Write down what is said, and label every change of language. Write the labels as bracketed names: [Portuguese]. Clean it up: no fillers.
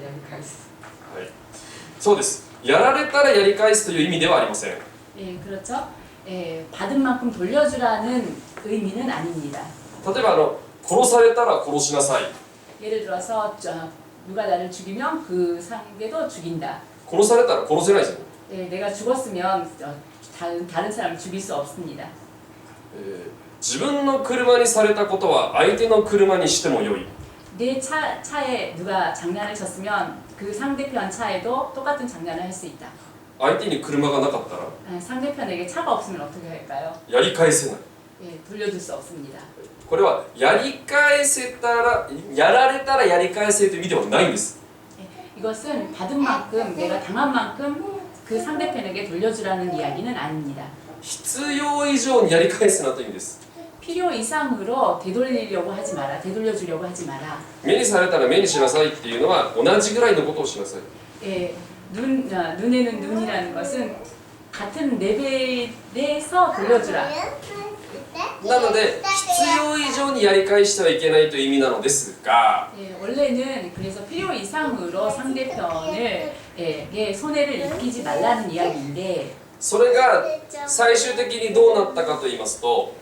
[Japanese] はい、そうです。やられたらやり返すという意味ではありません。 [Korean] 그렇죠. 받은 만큼 돌려주라는 의미는 아닙니다. [Japanese] 例えば殺されたら殺しなさい。 [Korean] 예를 들어서 누가 나를 죽이면 그 상대도 죽인다. [Japanese] 殺されたら殺せないですよね。 [Korean] 내가 죽었으면 다른 사람을 죽일 수 없습니다. [Japanese] 自分の車にされたことは相手の車にしてもよい。 [Korean] 내 차에 누가 장난을 쳤으면 그 상대편 차에도 똑같은 장난을 할 수 있다. [Japanese] 相手に車がなかったら [Korean] 상대편에게 차가 없으면 어떻게 할까요? [Japanese] やり返せない。 [Korean] 돌려줄 수 없습니다. [Japanese] これはやり返せたらやられたらやり返せという意味ではないんです。 [Korean] 이것은 받은 만큼 내가 당한 만큼 그 상대편에게 돌려주라는 이야기는 아닙니다. [Japanese] 必要以上にやり返すなという意味です。 [Korean] 필요 이상으로 되돌리려고 하지 마라. 되돌려주려고 하지 마라. [Japanese] 目にされたら目にしなさいっていうのは同じぐらいのことをしなさい。 [Korean] 눈에는 눈이라는 것은 같은 레벨에서 돌려주라. [Japanese] なので必要以上にやり返してはいけないという意味なのですが、 [Korean] 원래는 그래서 필요 이상으로 상대편에게 손해를 입히지 말라는 이야기인데 [Japanese] それが最終的にどうなったかと言いますと、